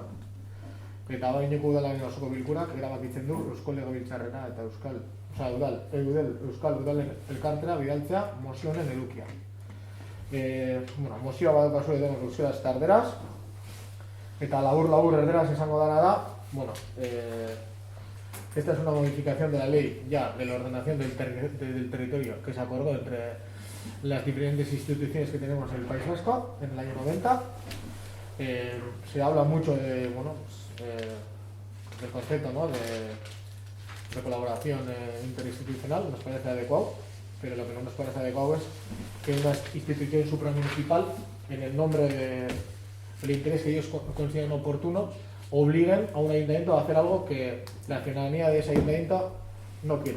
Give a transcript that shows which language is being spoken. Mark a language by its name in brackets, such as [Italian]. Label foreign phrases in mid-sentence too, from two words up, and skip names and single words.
[Basque] Eta Abadiñoko udalaren osoko bilkurak erabakitzen du Eusko Legebiltzarrera eta Euskal Udalen elkartera bidaltzea mozio honen edukia. Mozioa badaukazu edo euskaraz eta erderaz, eta labur erderaz esango dana da, [Spanish] esta es una modificación de la ley ya de la ordenación del territorio que se acordó entre las diferentes instituciones que tenemos en el País Vasco en el año 90. Se habla mucho de, del concepto, ¿no?, de colaboración interinstitucional, nos parece adecuado, pero lo que no nos parece adecuado es que una institución supramunicipal, en el nombre del interés que ellos consideren oportuno, obliguen a un ayuntamiento a hacer algo que la ciudadanía de ese ayuntamiento no quiere.